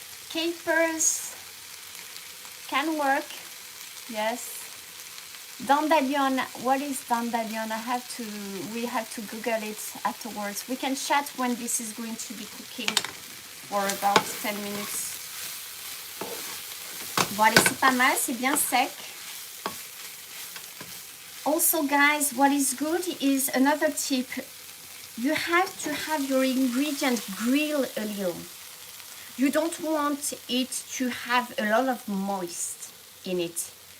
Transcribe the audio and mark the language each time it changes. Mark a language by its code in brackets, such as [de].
[en] Capers can work, yes. Dandelion, what is dandelion? We have to Google it afterwards. We can chat when this is going to be cooking for about 10 minutes. [fr] Bon, allez, c'est pas mal, c'est bien sec. [en] Also, guys, what is good is another tip. You have to have your ingredient grill a little. You don't want it to have a lot of moist in it.